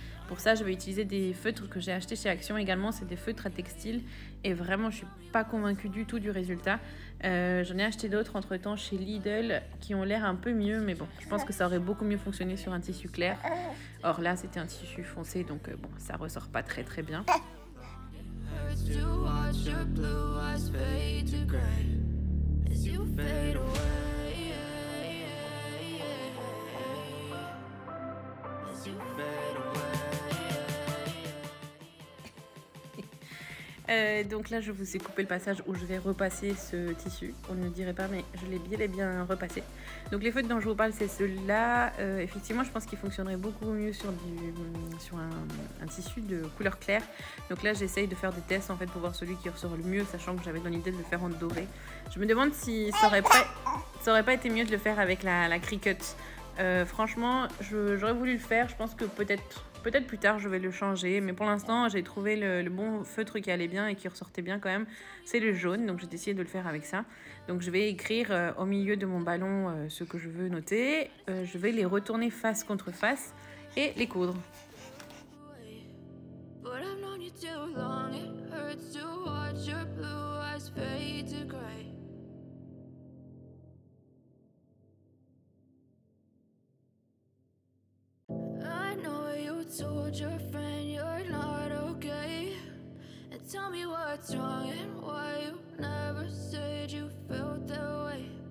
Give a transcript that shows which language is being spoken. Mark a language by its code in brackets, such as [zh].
[fr] Pour ça, je vais utiliser des feutres que j'ai achetés chez Action également, c'est des feutres à textile et vraiment, je suis pas convaincue du tout du résultat. J'en ai acheté d'autres entre-temps chez Lidl qui ont l'air un peu mieux, mais bon, je pense que ça aurait beaucoup mieux fonctionné sur un tissu clair. Or là, c'était un tissu foncé, donc bon, ça ressort pas très bien. [en] To watch your blue eyes fade to gray as you fade away, as you fade away. [fr] Donc là, je vous ai coupé le passage où je vais repasser ce tissu. On ne dirait pas, mais je l'ai bien repassé. Donc les feutres dont je vous parle, c'est ceux-là. Effectivement, je pense qu'ils fonctionneraient beaucoup mieux sur un tissu de couleur claire. Donc là, j'essaye de faire des tests en fait pour voir celui qui ressort le mieux, sachant que j'avais dans l'idée de le faire en doré. Je me demande si ça aurait pas été mieux de le faire avec la Cricut. Franchement, j'aurais voulu le faire. Je pense que peut-être plus tard, je vais le changer. Mais pour l'instant, j'ai trouvé le bon feutre qui allait bien et qui ressortait bien quand même. C'est le jaune, donc j'ai décidé de le faire avec ça. Donc je vais écrire au milieu de mon ballon ce que je veux noter. Je vais les retourner face contre face et les coudre. [en] But I've known you too long, it hurts to watch your blue eyes fade to gray. I know you told your friend you're not okay, and tell me what's wrong and why you never said you felt that way.